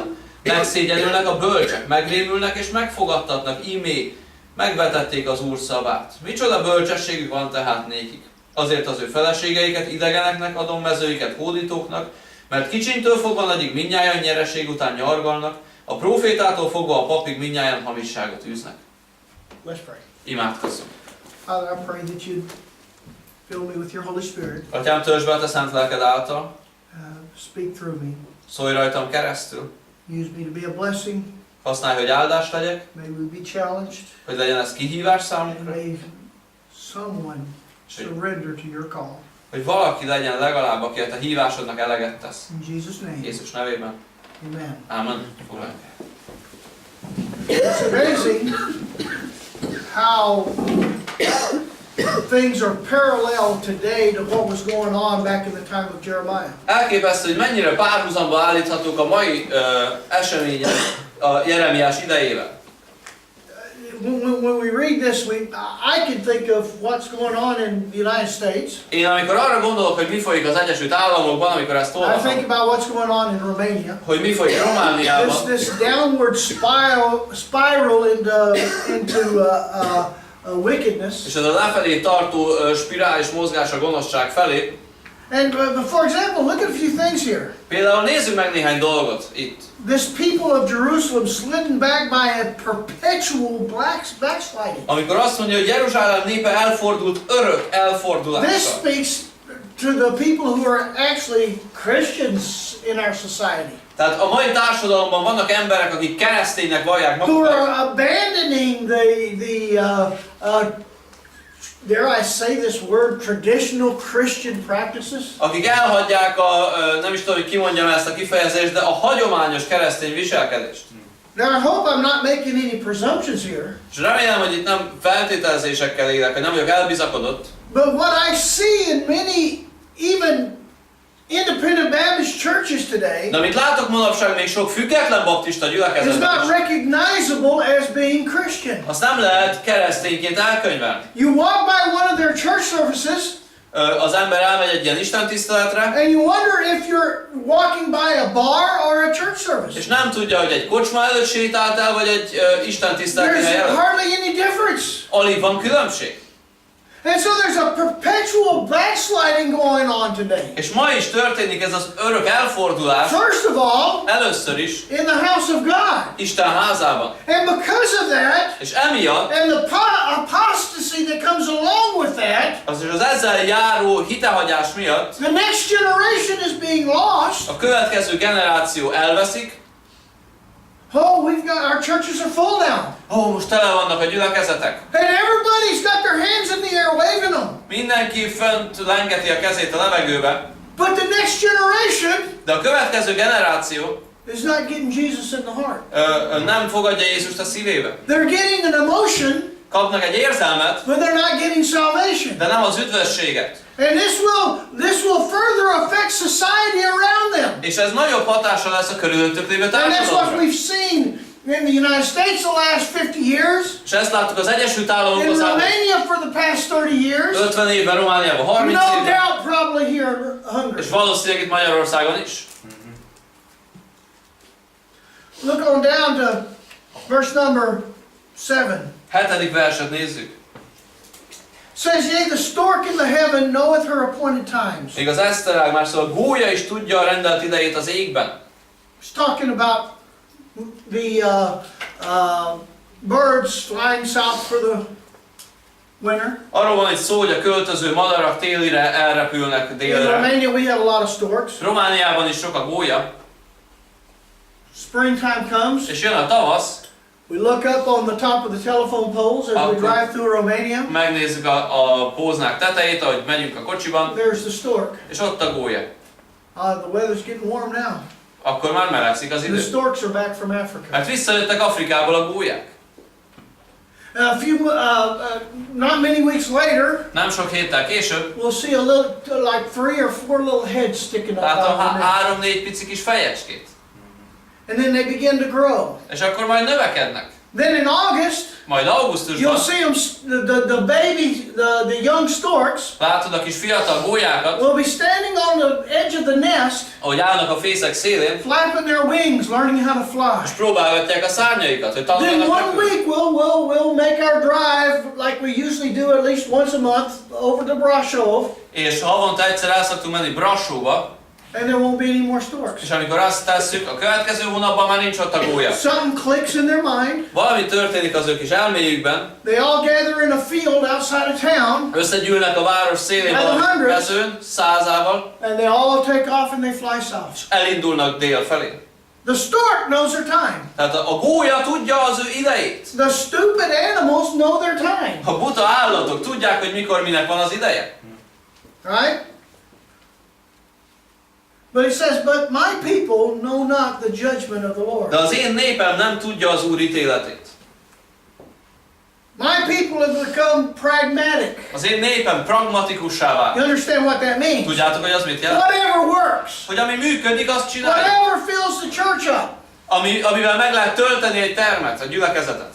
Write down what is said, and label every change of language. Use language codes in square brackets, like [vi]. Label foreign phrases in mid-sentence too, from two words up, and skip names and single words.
[hu] Megszégyenülnek a bölcsek, megrémülnek és megfogadtatnak, ímé, megvetették az Úr szavát. Micsoda bölcsességük van tehát nékik? Azért az ő feleségeiket idegeneknek adom, mezőiket hódítóknak, mert kicsintől fogva nagyig mindnyájan nyereség után nyargalnak, a prófétától fogva a papig mindnyájan hamisságot űznek. [en] Let's pray. [hu] Imádkozzunk. [en] Father, I pray that you'd fill me with your Holy Spirit. [hu] Atyám, töltsd be a te szent lelked által, [en] Speak through me. [hu] szólj rajtam keresztül, [en] Use me to be a blessing. [hu] használj, hogy áldás legyek, [en] May we be challenged. [hu] hogy legyen ez kihívás [en] And [hu] számunkra, [en] may someone surrender to your call. [hu] hogy valaki legyen legalább, aki a te hívásodnak eleget tesz. [en] In Jesus' name. [hu] Jézus nevében. [en] Amen. [hu] Ámen. Foglalj. [en] It's amazing how things are parallel today to what was going on back in the time of Jeremiah. [hu] Elképesztő, hogy mennyire párhuzamba állíthatók a mai események a Jeremiás idejével. [en] When we read this, I can think of what's going on in the United States. [hu] Én amikor arra gondolok, hogy mi folyik az Egyesült Államokban, amikor ezt [en] I [hu] olvasom, [en] think about what's going on in Romania. [hu] hogy mi folyik Romániában, [en] This downward spiral into wickedness. [hu] és ez a lefelé tartó spirális mozgás a gonoszság felé. [en] And for example, look at a few things here. [hu] Például nézzük meg néhány dolgot itt. [en] This people of Jerusalem slidden back by a perpetual backsliding. [hu] Amikor azt mondja, hogy Jeruzsálem népe elfordult örök [en] This [hu] elfordulással. [en] speaks to the people who are actually Christians in our society. [hu] Tehát a mai társadalomban vannak emberek, akik kereszténynek vallják [en] Who [hu] magukat, [en] are abandoning dare I say this word, traditional Christian practices. [hu] akik elhagyják a, nem is tudom, hogy kimondjam ezt a kifejezést, de a hagyományos keresztény viselkedést. [en] Now I hope I'm not making any presumptions here. [hu] És remélem, hogy itt nem feltételezésekkel élek, hogy nem vagyok elbizakodott. [en] But what I see in many, even independent Baptist churches today, [hu] De amit látok manapság még sok független baptista [en] is [hu] gyülekezetben [en] not [hu] is, [en] recognizable as being Christian. [hu] azt nem lehet keresztényként elkönyvelni. [en] You walk by one of their church services, [hu] az ember elmegy egy ilyen istentiszteletre, [en] and you wonder if you're walking by a bar or a church service. [hu] és nem tudja, hogy egy kocsma előtt sétált el, vagy egy istentiszteleti hely [en] There's [hu] előtt. [en] hardly any difference. [hu] Alig van különbség. [en] And so there's a perpetual backsliding going on today. [hu] És ma is történik ez az örök elfordulás, [en] First of all, [hu] először is [en] in the house of God. [hu] Isten házában. [en] And because of that, [hu] És emiatt, [en] and the apostasy that comes along with that, [hu] az ezzel járó hitehagyás miatt [en] the next generation is being lost. [hu] a következő generáció elveszik. [en] Oh, our churches are full now. [hu] Most tele vannak a gyülekezetek. [en] And everybody's got their hands in the air waving them. [hu] Mindenki fönt lengeti a kezét a levegőbe. [en] But the next generation [hu] De a következő generáció [en] is not getting Jesus in the heart. [hu] nem fogadja Jézust a szívébe. [en] They're getting an emotion, [hu] Kapnak egy érzelmet, [en] but they're not getting salvation. [hu] de nem az üdvösséget. [en] And this will further affect society around them. [hu] És ez nagyobb hatása lesz a körülöttük lévő [en] And that's what [hu] társadalomra. [en] we've seen in the United States the last 50 years, [hu] És ezt láttuk az Egyesült Államokban [en] in [hu] az elmúlt [en] Romania for the past 30 years, [hu] 50 évben, Romániában 30 [en] no [hu] évben, [en] doubt probably here in Hungary. [hu] és valószínűleg itt Magyarországon is. [en] Look on down to verse number 7. [hu] 7. verset nézzük. [en] Says, yea, the stork in the heaven knoweth her appointed times. [hu] Még az eszterág már szóval a gólya is tudja a rendelt idejét az égben. [en] It's talking about the birds flying south for the winter. [hu] Arról van egy szó, hogy a költöző madarak télire elrepülnek [en] In [hu] délre. [en] Romania we have a lot of storks. [hu] Romániában is sok a gólya, [en] Springtime comes. [hu] és jön a tavasz, [en] We look up on the top of the telephone poles as we Okay. drive through Romania. [hu] megnézzük a póznák tetejét, ahogy megyünk a kocsiban, [en] There's the stork. [hu] és ott a gólya. [en] The weather's getting warm now. [hu] Akkor már melegszik az [en] The [hu] idő. [en] storks are back from Africa. [hu] Mert visszajöttek Afrikából a gólyák. [en] Not many weeks later, [hu] Nem sok héttel később [en] we'll see a little, like 3 or 4 little heads sticking up out [hu] látom [en] of the neck. [hu] 3-4 pici kis fejecskét. [en] And then they begin to grow. [hu] És akkor majd növekednek. [en] Then in August, [hu] Majd augusztusban [en] you'll see them, the baby, the young storks [hu] látod a kis fiatal gólyákat, [en] will be standing on the edge of the nest, [hu] ahogy állnak a fészek szélén, [en] flapping their wings, learning how to [hu] és [en] fly. [hu] próbálgatják a szárnyaikat, hogy [en] Then [hu] tanuljanak [en] one [hu] repülni. [en] week we'll make our drive like we usually do at least once a month over to Brasov, [hu] És havonta egyszer el szoktunk menni Brassóba, [en] and there won't be any more storks. [hu] és amikor azt tesszük, a következő hónapban már nincs ott a gólya. [en] Something clicks in their mind. [hu] Valami történik az ő kis elméjükben, [en] They all gather in a field outside of town, [hu] összegyűlnek a város szélén valami mezőn, 100-ával, [en] and they all take off and they fly south. [hu] és elindulnak dél felé. [en] The stork knows their time. [hu] Tehát a gólya tudja az ő idejét. [en] The stupid animals know their time. [hu] A buta állatok tudják, hogy mikor minek van az ideje. [en] Right? But it says, but my people know not the judgment of the Lord. [hu] De az én népem nem tudja az Úr ítéletét. [en] My people have become pragmatic. [hu] Az én népem pragmatikussá vált. [en] You understand what that means? [hu] Tudjátok, hogy az mit jelent? [en] Whatever works. [hu] Hogy ami működik, azt csinálja. [en] Whatever fills the church up. [hu] Amivel meg lehet tölteni egy termet, a gyülekezetet.